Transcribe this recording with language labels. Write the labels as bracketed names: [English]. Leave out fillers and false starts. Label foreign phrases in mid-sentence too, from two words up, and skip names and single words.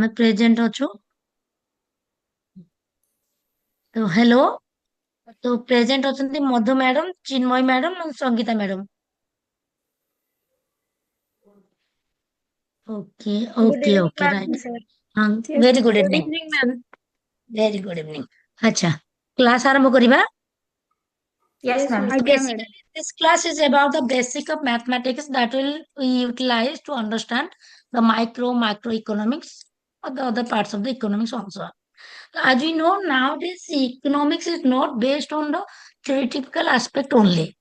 [Odia] ଆମେ ପ୍ରେଜେଣ୍ଟ ଅଛୁ। ତ ହ୍ୟାଲୋ। ତ ପ୍ରେଜେଣ୍ଟ ଅଛନ୍ତି ମଧୁ ମ୍ୟାଡମ, ଚିନ୍ମୟୀ ମ୍ୟାଡମ, ସଙ୍ଗୀତା ମ୍ୟାଡମ। [English] ଓକେ Good ଓକେ evening, ଓକେ ma'am, ରାଇଟ୍। sir. ହଁ, Yes, very good good ଇଭିନିଂ। evening, ma'am. very good evening. [Odia] ଆଚ୍ଛା, କ୍ଲାସ ଆରମ୍ଭ କରିବା। [English] Yes, ma'am. So basically, this class is about the basic of mathematics that will we utilize to understand the microeconomics or the other parts of the economics also. As we know nowadays, economics is not based on the theoretical aspect only.